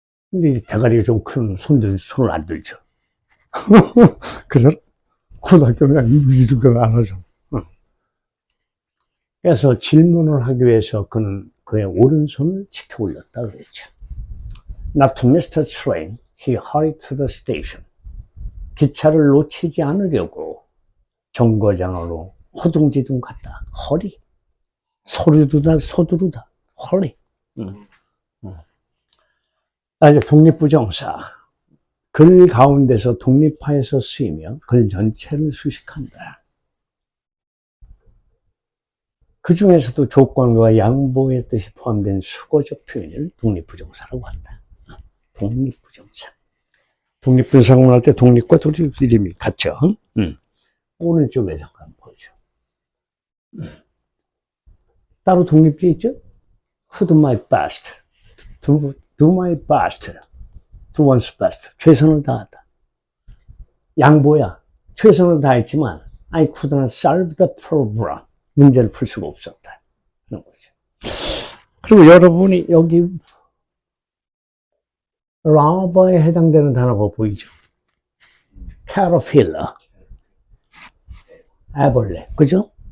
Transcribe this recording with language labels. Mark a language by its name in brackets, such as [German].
[Korean] 근데 대가리가 좀 큰 손을 안 들죠. 그래서 고등학교는 이런 안 하죠. 그래서 질문을 하기 위해서 그는 그의 오른손을 치켜 올렸다 그랬죠. [English] Not to miss the train, he hurried to the station. [Korean] 기차를 놓치지 않으려고 정거장으로 허둥지둥 갔다. 허리. 서두르다. 허리. 이제 독립부정사. 글 가운데서 독립하여서 쓰이며 글 전체를 수식한다. 그 중에서도 조건과 양보의 뜻이 포함된 수거적 표현을 독립부정사라고 한다. 독립부정사. 독립분사구문 할 때 독립과 독립 이름이 같죠. 오른쪽에 잠깐 보죠. 따로 독립지 있죠? [English] To do my best. Do my best. Do one's best. [Korean] 최선을 다하다. 양보야. 최선을 다했지만 [English] I could not solve the problem. [Korean] 문제를 풀 수가 없었다. 그런 거죠. 그리고 여러분이 여기 라바에 해당되는 단어가 보이죠? caterpillar, 애벌레, 그죠?